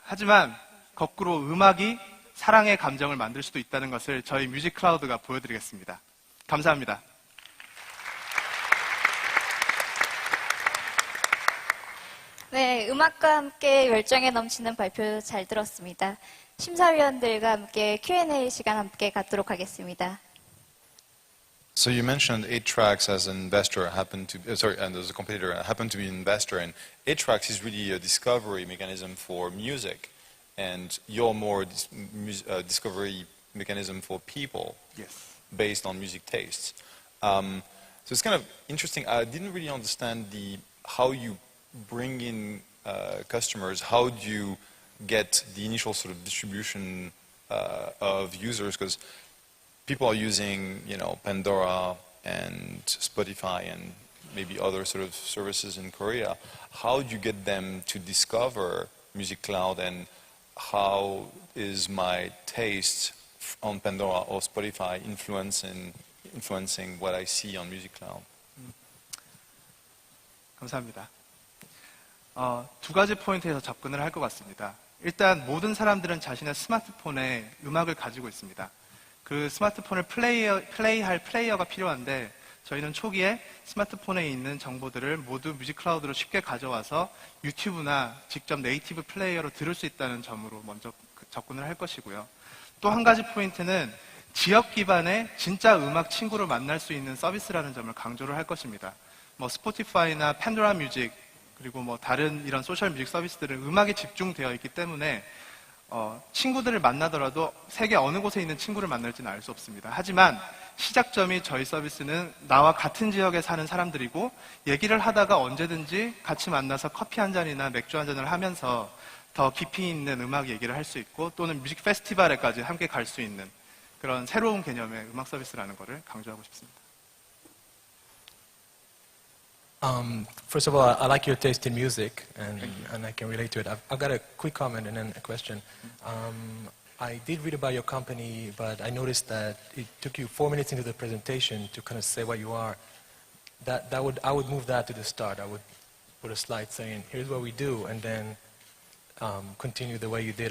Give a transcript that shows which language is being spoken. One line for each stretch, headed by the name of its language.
Korean: 하지만 거꾸로 음악이 사랑의 감정을 만들 수도 있다는 것을 저희 뮤직 클라우드가 보여드리겠습니다. 감사합니다. 네, 음악과 함께 열정에 넘치는 발표 잘 들었습니다. 심사위원들과 함께 Q&A 시간 함께 갖도록 하겠습니다.
English: So you mentioned 8Tracks as an investor, and as a competitor, happened to be an investor, and 8Tracks is really a discovery mechanism for music, and you're more discovery mechanism for people, Yes. based on music tastes. So it's kind of interesting. I didn't really understand how you bring in customers. How do you get the initial sort of distribution of users? Because people are using, Pandora and Spotify and maybe other sort of services in Korea. How do you get them to discover Music Cloud, and how is my taste on Pandora or Spotify influencing what I see on Music Cloud?
Korean: 감사합니다. 두 가지 포인트에서 접근을 할 것 같습니다. 일단 모든 사람들은 자신의 스마트폰에 음악을 가지고 있습니다. 그 스마트폰을 플레이할 플레이어가 필요한데 저희는 초기에 스마트폰에 있는 정보들을 모두 뮤직 클라우드로 쉽게 가져와서 유튜브나 직접 네이티브 플레이어로 들을 수 있다는 점으로 먼저 접근을 할 것이고요. 또 한 가지 포인트는 지역 기반의 진짜 음악 친구를 만날 수 있는 서비스라는 점을 강조를 할 것입니다. 스포티파이나 팬도라 뮤직 그리고 다른 이런 소셜 뮤직 서비스들은 음악에 집중되어 있기 때문에 친구들을 만나더라도 세계 어느 곳에 있는 친구를 만날지는 알 수 없습니다. 하지만 시작점이 저희 서비스는 나와 같은 지역에 사는 사람들이고 얘기를 하다가 언제든지 같이 만나서 커피 한 잔이나 맥주 한 잔을 하면서 더 깊이 있는 음악 얘기를 할 수 있고 또는 뮤직 페스티벌에까지 함께 갈 수 있는 그런 새로운 개념의 음악 서비스라는 것을 강조하고 싶습니다.
English: First of all, I like your taste in music, and I can relate to it. I've got a quick comment and then a question. I did read about your company, but I noticed that it took you 4 minutes into the presentation to kind of say what you are. I would move that to the start. I would put a slide saying, "Here's what we do," and then continue the way you did.